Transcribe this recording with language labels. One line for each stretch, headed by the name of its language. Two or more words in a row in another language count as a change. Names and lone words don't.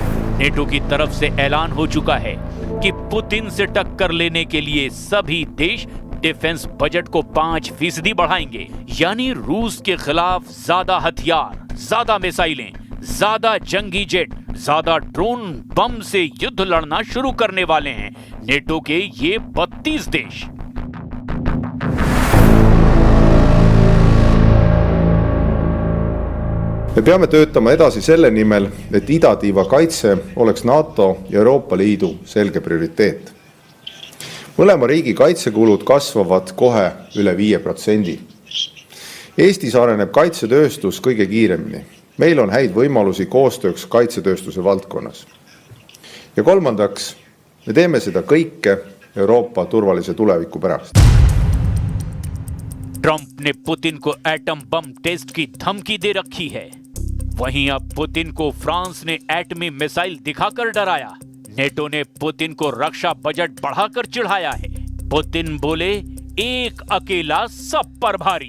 Hindi: नेटो की तरफ से ऐलान हो चुका है कि पुतिन से टक्कर लेने के लिए सभी देश
English: defense budget
Hindi: को 5% बढ़ाएंगे। यानी रूस के खिलाफ ज्यादा हथियार, ज्यादा मिसाइलें, ज्यादा जंगी जेट, ज्यादा ड्रोन बम से युद्ध लड़ना शुरू करने वाले हैं नेटो के ये 32 देश।
Estonian: Me peame töötama edasi selle nimel, et idatiiva kaitse oleks NATO ja Euroopa Liidu selge prioriteet. Mõlema riigi kaitsekulud kasvavad kohe üle 5%. Eestis areneb kaitsetööstus kõige kiiremini. Meil on häid võimalusi koostööks kaitsetööstuse valdkonnas. Ja kolmandaks, me teeme seda kõike Euroopa turvalise tuleviku pärast.
Hindi: ट्रंप ने पुतिन को
English: atom bomb test
Hindi: की धमकी दे रखी है। वहीं अब पुतिन को फ्रांस ने एटमी मिसाइल दिखाकर डराया। नेटो ने पुतिन को रक्षा बजट बढ़ाकर चिढ़ाया है। पुतिन बोले, एक अकेला सब पर भारी।